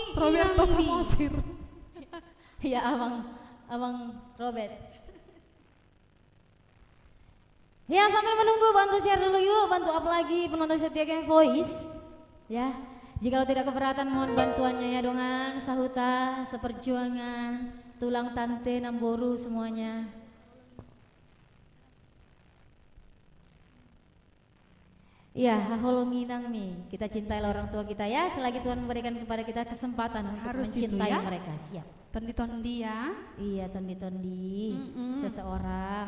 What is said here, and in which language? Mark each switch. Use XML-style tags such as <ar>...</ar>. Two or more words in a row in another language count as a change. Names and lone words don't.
<id>Roberto Inang Mi. Samosir. Ya abang Robert. Ya sambil menunggu bantu share dulu yuk, bantu up lagi penonton setia Game Voice. Ya, jika tidak keberatan mohon bantuannya ya</id> <bbc>dongan, sahuta,</bbc> <id>seperjuangan, tulang tante, namboru semuanya. Iya,</id> <bbc>haholongi nang mi.</bbc> <id>Kita cintailah orang tua kita ya, selagi Tuhan memberikan kepada kita kesempatan untuk Harus itu mencintai ya. mereka. Siap. Tondi-tondi ya. Iya, tondi-tondi seseorang.</id>